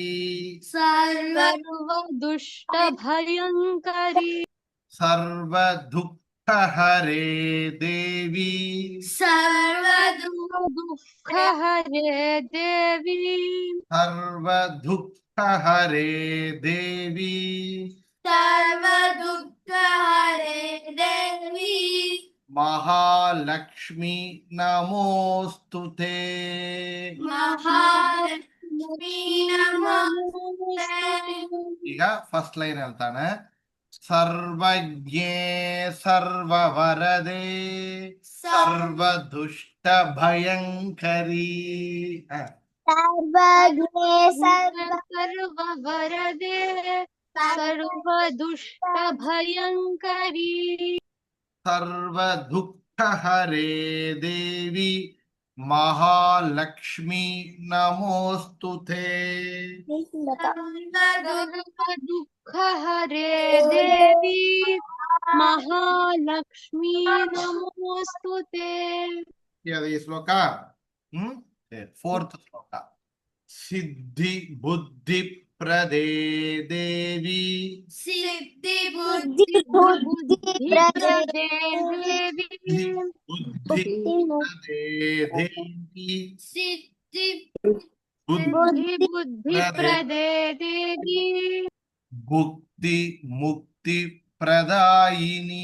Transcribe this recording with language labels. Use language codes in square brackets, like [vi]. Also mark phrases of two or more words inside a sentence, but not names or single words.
[sa] सर्वदुष्ट भयंकरी ಸರ್ವದುಃಖ ಹರೇ ದೇವಿ दुख हरे देवी ಸರ್ವದುಃಖ ಹರೇ ದೇವಿ ಮಹಾಲಕ್ಷ್ಮಿ ನಮೋಸ್ತುತೆ [kn] ಈಗ [en] first line [kn] ಹೇಳ್ತಾನೆ [sa] ಸರ್ವಜ್ಞೆ ಸರ್ವವರದೆ ಸರ್ವದುಷ್ಟ ಭಯಂಕರಿ सर्ववरदे सर्वदुष्ट भयंकरी ಸರ್ವದುಃಖ ಹರೇ ದೇವಿ ಮಹಾಲಕ್ಷ್ಮಿ ನಮೋಸ್ತುತೆ दुख हरे देवी महालक्ष्मी नमोस्तुते [kn] ಇದು ಈ ಶ್ಲೋಕ ಫೋರ್ತ್ ಶ್ಲೋಕ [sa] ಸಿದ್ಧಿ ಬುದ್ಧಿ ಪ್ರದೇ ದೇವಿ बुद्धि प्रदे देवी ಬುದ್ಧಿ ಪ್ರದೇ ದೇವಿ बुद्धि प्रदे देवी ಭುಕ್ತಿ ಮುಕ್ತಿ ಪ್ರದಾಯಿನಿ